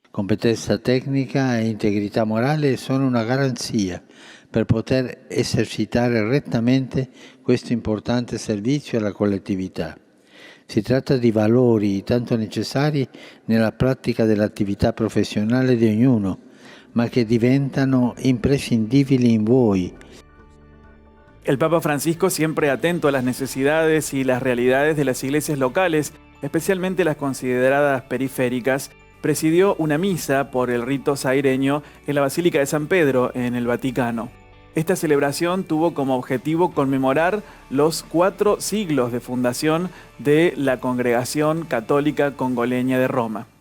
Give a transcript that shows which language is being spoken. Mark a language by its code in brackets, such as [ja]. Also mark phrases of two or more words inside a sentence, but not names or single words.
[it] Competenza tecnica e integrità morale sono una garanzia per poter esercitare rettamente questo importante servizio alla collettività. Si tratta di valori tanto necessari nella pratica dell'attività professionale di ognuno, ma che diventano imprescindibili in voi. [es] El Papa Francisco, siempre atento a las necesidades y las realidades de las iglesias locales, especialmente las consideradas periféricas, presidió una misa por el rito saireño en la Basílica de San Pedro, en el Vaticano. Esta celebración tuvo como objetivo conmemorar los 4 siglos de fundación de la Congregación Católica Congoleña de Roma.